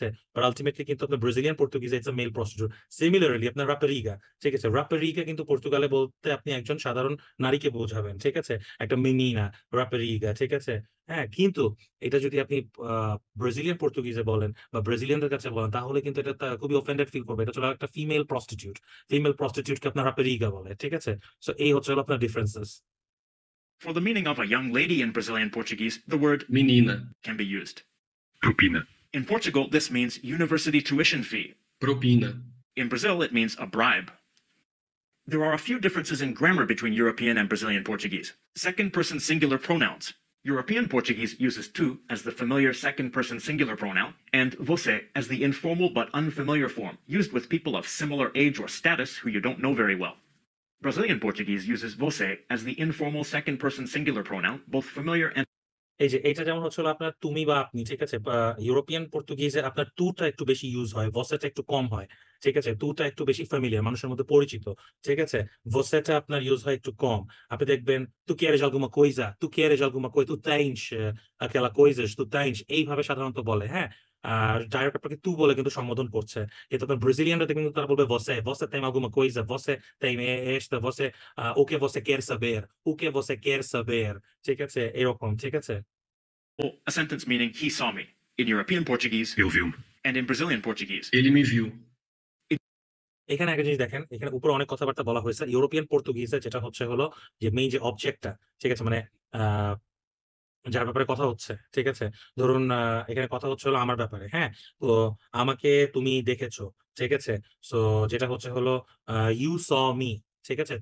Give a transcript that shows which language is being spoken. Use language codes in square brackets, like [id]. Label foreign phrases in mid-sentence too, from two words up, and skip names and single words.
[bn] বাট আলটিমেটলি কিন্তু আপনার ব্রাজিলিয়ান পর্তুগিজে [en] it's male prostitute. [bn] সিমিলারলি আপনার রাপারিগা, ঠিক আছে, রাপারিগা কিন্তু পর্তুগালে বলতে আপনি একজন সাধারণ নারীকে বোঝাবেন, ঠিক আছে, একটা মেনিনা, রাপারিগা, ঠিক আছে? হ্যাঁ, কিন্তু এটা যদি আপনি ব্রাজিলিয়ান পর্তুগিজে বলেন বা ব্রাজিলিয়ানদের কাছে বলেন, তাহলে কিন্তু এটা খুবই অফেন্ডেড ফিল করবে। এটা হলো একটা ফিমেল প্রস্টিটিউটকে আপনার রাপারিগা বলে, ঠিক আছে? সো এই হচ্ছে হলো আপনার ডিফারেন্সেস। [en] For the meaning of a young lady in Brazilian Portuguese, the word menina, can be used. Propina. In Portugal, this means university tuition fee. propina, In Brazil, it means a bribe. There are a few differences in grammar between European and Brazilian Portuguese. Second-person singular pronouns. European Portuguese uses tu as the familiar second-person singular pronoun, and você as the informal but unfamiliar form, used with people of similar age or status who you don't know very well. Brazilian Portuguese uses você as the informal second-person singular pronoun, both familiar and [bn] এই যে এটা যেমন হচ্ছে হলো আপনার তুমি বা আপনি, ঠিক আছে? ইউরোপিয়ান পর্তুগিজে আপনার তুটা একটু বেশি ইউজ হয়, ভসেটা একটু কম হয়, ঠিক আছে? তুটা একটু বেশি ফ্যামিলিয়ার, মানুষের মধ্যে পরিচিত, ঠিক আছে? ভসেটা আপনার ইউজ হয় একটু কম। আপনি দেখবেন [pt] tu queres alguma coisa, tu queres alguma coisa, tu tens aquela coisas, tu tens, [bn] এইভাবে সাধারণত বলে, হ্যাঁ? আর ডাইরেক্ট আপনাকে তু বলে কিন্তু সম্বোধন করছে। কিন্তু আপনার ব্রাজিলিয়ানরা কিন্তু তারা বলবে [pt] você tem alguma coisa, você tem esta, você o que você quer saber, o que você quer saber, [bn] ঠিক আছে? এরকম, ঠিক আছে? [en] a sentence meaning he saw me in European Portuguese [pt] Ele viu-me. [en] and in Brazilian Portuguese. [pt] ele me viu, [bn] এখানে একটা জিনিস দেখেন, এখানে উপরে অনেক কথাবার্তা বলা হয়েছে। ইউরোপিয়ান পর্তুগিজে যেটা হচ্ছে হলো যে মেইন যে অবজেক্টটা, ঠিক আছে, মানে যার ব্যাপারে কথা হচ্ছে, ঠিক আছে? ধরুন এখানে কথা হচ্ছে হলো আমার ব্যাপারে, হ্যাঁ? তো আমাকে তুমি দেখেছো, ঠিক আছে? সো যেটা হচ্ছে হলো [en] you saw me, [bn] ঠিক আছে?